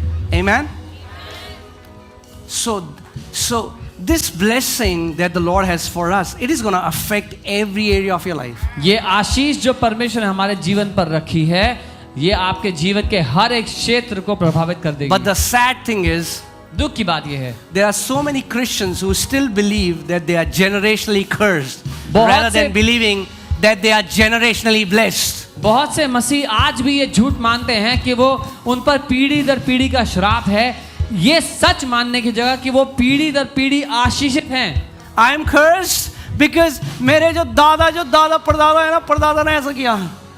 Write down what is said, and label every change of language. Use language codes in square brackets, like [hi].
[en] Amen? So this blessing that the Lord has for us, it is going to affect every area of your life. [hi] ये आशीष जो परमेश्वर ने हमारे जीवन पर रखी है, ये आपके जीवन के हर एक क्षेत्र को प्रभावित कर देगी। [en] But the sad thing is, [hi] दुख की बात ये है, [en] there are so many Christians who still believe that they are generationally cursed [hi] बहुत [en] rather [hi] से- [en] than believing that they are generationally blessed. [hi] बहुत से मसीह आज भी ये झूठ मानते हैं कि वो उन पर पीढ़ी दर पीढ़ी का श्राप है, ये सच मानने की जगह कि वो पीढ़ी दर पीढ़ी आशीषित हैं। [en] I am cursed because [hi] मेरे जो दादा परदादा है ना, परदादा ने ऐसा किया.